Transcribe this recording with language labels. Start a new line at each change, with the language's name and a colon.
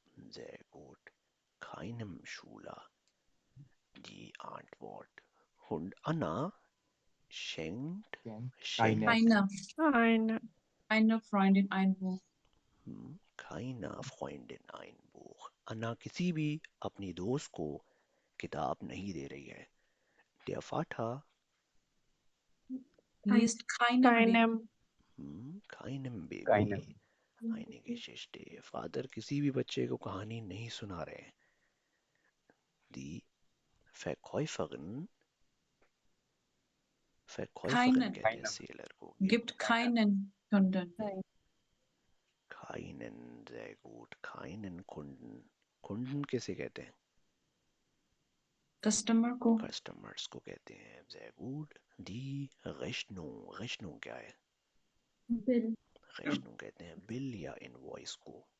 German: sehr gut, keinem Schüler. Die Antwort. Und Anna schenkt Keine. Eine Freundin ein Buch. keiner Freundin ein Buch.
Hindi: अन्ना किसी भी अपनी दोस्त को किताब नहीं दे रही है।
German: Der Vater Liest keinem keinem Baby Keine. eine Geschichte.
Hindi: Father किसी भी बच्चे को कहानी नहीं सुना रहे हैं।
German: Die Verkäuferin Keinen.
Hindi: कहते हैं सेलर को।
German: Gibt keinen Kunden. Keinen, sehr gut, keinen Kunden.
Hindi: कुंडन किसे कहते हैं?
English: Customer को
Hindi: कस्टमर्स को कहते हैं।
German: sehr gut. Die Rechnung
Hindi: क्या है?
English: Bill.
Hindi: Rechnung कहते हैं बिल या इनवॉइस को।